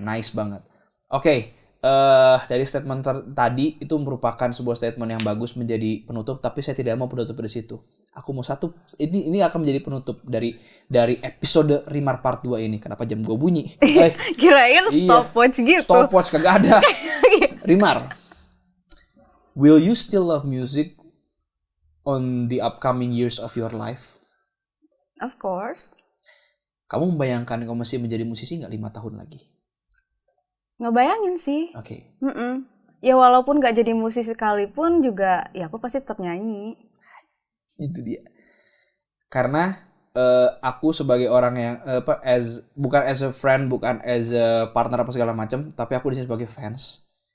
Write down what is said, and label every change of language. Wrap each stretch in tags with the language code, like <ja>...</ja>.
<id>Nice banget. Oke, dari statement tadi itu merupakan sebuah statement yang bagus menjadi penutup, tapi saya tidak mau penutup di situ. Aku mau ini akan menjadi penutup dari episode Rimar Part 2 ini. Kenapa jam gue bunyi? Kirain stopwatch gitu. Stopwatch kagak ada.</id> <en>Rimar, will you still love music on the upcoming years of your life? Of course.</en> <id>Kamu membayangkan kamu masih menjadi musisi nggak 5 tahun lagi? Ngebayangin sih. Oke. Ya walaupun nggak jadi musisi sekalipun juga, ya aku pasti tetap nyanyi. Itu dia. Karena aku sebagai orang yang bukan</id> <en>as a friend,</en> <id>bukan</id> <en>as a partner</en> <id>apa segala macam, tapi aku di sini sebagai fans.</id>